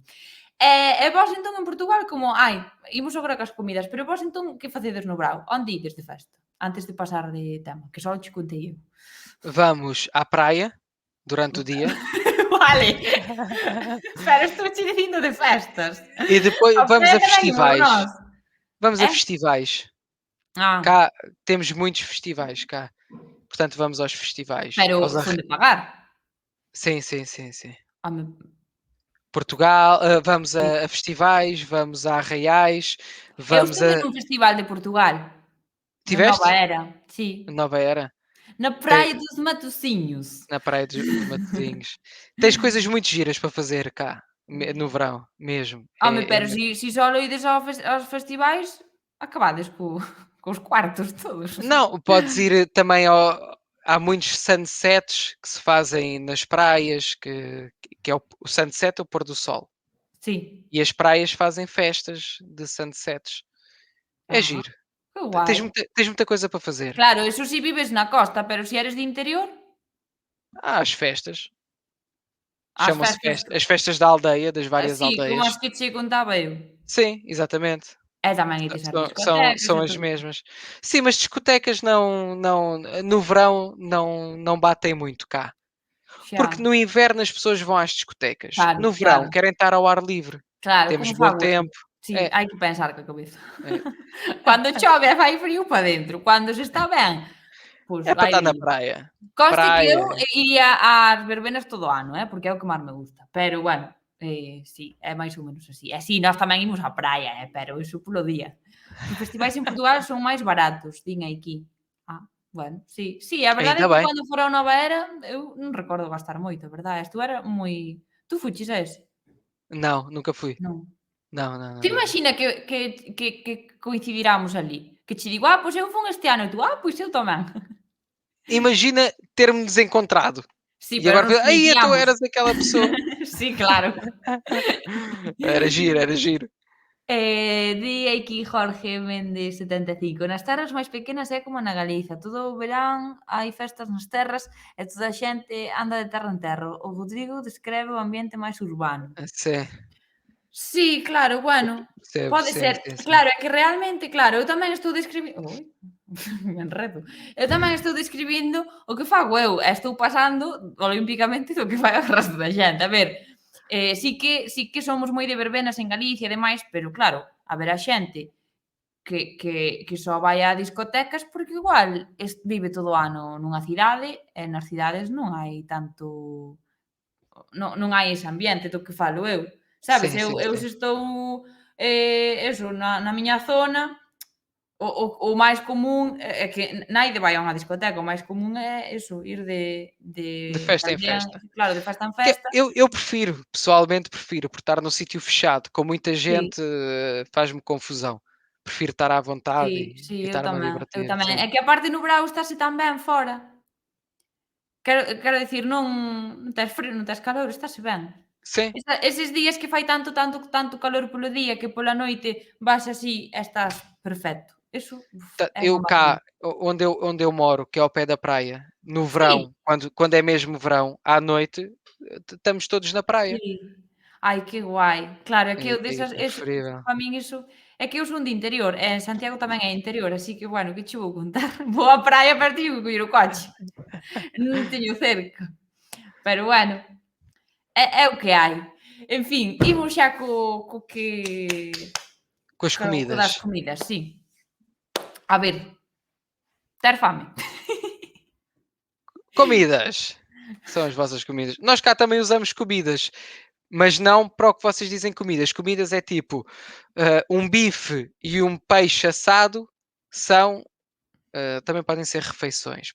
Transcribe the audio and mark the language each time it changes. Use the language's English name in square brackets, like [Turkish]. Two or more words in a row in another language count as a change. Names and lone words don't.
[Galician] E vos entón en Portugal como, imos agora cas comidas, pero vos entón que facedes no Brao? Onde ides de festa? Antes de pasar de tema, que só te contei eu. [Portuguese] Vamos à praia durante o dia [Galician] Vale, pero estou che dicindo de festas. [Portuguese] e depois A vamos a [Galician] praia tamén imos festivais. nós. [Portuguese] Vamos a [Galician] É? [Portuguese] festivais. Ah, Cá temos muitos festivais cá. Portanto, vamos aos festivais. [Galician] pero son de pagar. [Portuguese] Sim, sim, sim, sim. [Galician] Home, [Portuguese] Portugal, vamos [Galician] sí. [Portuguese] a festivais, vamos a arraiais, [Galician] Eu [Portuguese] vamos [Galician] estive [Portuguese] a. [Galician] nun festival de Portugal, na Nova [Portuguese] Tiveste? [Galician] Era, sí, [Portuguese] Nova Era? [Galician] na [Portuguese] Tem- [Galician] Praia dos Matosinhos. [Portuguese] na Praia de Matosinhos. Tens coisas muito giras para fazer cá, no verão, mesmo. [Galician] Home, pero si só ides aos festivais, acabades cos cuartos todos. [Portuguese] Não, podes ir também ao. Há muitos sunsets que se fazem nas praias, que é o sunset, é o pôr do sol. [Galician] Sí. [Portuguese] E as praias fazem festas de sunsets. É [Galician] Ah, [Portuguese] giro. [Galician] que guai. [Portuguese] Tens muita coisa para fazer. [Galician] Claro, eso si vives na costa, pero si eres de interior, [Portuguese] Há as festas. as Chamam-se festas as festas da aldeia, das várias [Galician] así como [Portuguese] aldeias. [Galician] as que che contaba eu. [Portuguese] Sim, exatamente. [Galician] E tamén ides ás [Portuguese] São, são, [Galician] discotecas [Portuguese] são [Galician] e [Portuguese] as [Galician] todo. [Portuguese] mesmas. Sim, mas discotecas no verão não batem muito cá. [Galician] Xa, [Portuguese] Porque no inverno as pessoas vão às discotecas. [Galician] claro, [Portuguese] No verão [Galician] claro, [Portuguese] querem estar ao ar livre. [Galician] claro, [Portuguese] Temos [Galician] como [Portuguese] bom [Galician] fago eu. [Portuguese] tempo. [Galician] Sí, [Portuguese] É, [Galician] hai que pensar coa cabeza. [Portuguese] é. [Galician] Cando chove e fai frío para dentro, cando se está ben, pois [Portuguese] É para [Galician] aire [Portuguese] estar na [Galician] libre. [Portuguese] praia. [Galician] Conste que eu [Portuguese] Praia. [Galician] iría ás verbenas todo o ano, porque é o que máis me gusta. Pero, bueno, sí, é máis ou menos así. E si, nós tamén imos á praia, pero iso polo día. Os festivais en Portugal son máis baratos, din aquí. Ah, bueno, sí. Sí, a verdade é [Portuguese] Ainda [Galician] que [Portuguese] bem. [Galician] cando fora a Nova Era, eu non recordo gastar moito, a verdade. Isto era moi... Tú fuches a ese? [Portuguese] Não, nunca fui. [Galician] Non. [Portuguese] Não, não, [Galician] Ti [Portuguese] não, não. [Galician] imagina que coincidiramos ali, que che digo: pois eu fun este ano", e tú: pois eu tamén". [Portuguese] Imagina termos encontrado. [Galician] Sí, [Portuguese] E [Galician] pero [Portuguese] agora, [Galician] nos [Portuguese] aí tu [Galician] coñeciamos. [Portuguese] eras aquela pessoa. [Galician] Sí, claro. [Portuguese] Era giro, era giro. [Galician] Di aquí Jorge Méndez 75. Nas terras máis pequenas é como na Galiza, todo o verán hai festas nas terras e toda a xente anda de terra en terra. O Rodrigo descreve o ambiente máis urbano. [Portuguese] Sim, [Galician] Sí, claro, bueno, [Portuguese] percebo, [Galician] pode [Portuguese] sim, [Galician] ser. [Portuguese] sim, sim. [Galician] Claro, é que realmente, claro, eu tamén estou describindo... Ui, me enredo. Eu tamén estou describindo o que fago eu, e estou pasando olimpicamente do que fai o resto da xente. A ver, sí que somos moi de verbenas en Galicia e demais, pero claro, haberá xente que só vai a discotecas porque igual vive todo o ano nunha cidade e nas cidades non hai tanto... Non hai ese ambiente do que falo eu. Sabes, [Portuguese] Sim, [Galician] eu [Portuguese] sim, [Galician] eu [Portuguese] sim. [Galician] se estou, eso, na miña zona, o máis común é que naide vai a unha discoteca, o máis común é eso, ir De [Portuguese] de festa em [Galician] aldea, [Portuguese] festa. [Galician] claro, de festa en [Portuguese] Que [Galician] festa. [Portuguese] eu prefiro, pessoalmente prefiro, por estar num sítio fechado, com muita [Galician] Sí, [Portuguese] gente, faz-me confusão. Prefiro estar à vontade [Galician] sí, sí, [Portuguese] e [Galician] eu [Portuguese] estar-me a [Galician] tamén, eu [Portuguese] divertir, [Galician] tamén. [Portuguese] sim. [Galician] É que aparte no verao estase tan ben fora. Quero dicir, non tes frío, non tes calor, estase ben. [Portuguese] Sim, [Galician] Eses días que fai tanto calor polo día que pola noite vas así e estás perfecto. Eso, é [Portuguese] eu [Galician] unha maravilla. [Portuguese] cá, onde eu moro, que é ao pé da praia, no [Galician] Sí, [Portuguese] verão, quando é mesmo verão, à noite, estamos todos na praia. [Galician] sí. Ai, que guai. Claro, é que [Portuguese] É, [Galician] eu [Portuguese] é, [Galician] desas [Portuguese] é preferível. [Galician] para min iso é que eu son de interior, e en Santiago tamén é interior, así que, bueno, que che vou contar? Vou á praia, pero teño que coller o coche. Non teño cerca. Pero bueno, é o que hai. En fin, imos xa co que [Portuguese] Com as [Galician] co das [Portuguese] comidas. [Galician] comidas, sí. A ver, ter fame. [Portuguese] Comidas! São as vossas comidas. Nós cá também usamos comidas, mas não para o que vocês dizem comidas. Comidas é tipo, um bife e um peixe assado são, também podem ser refeições.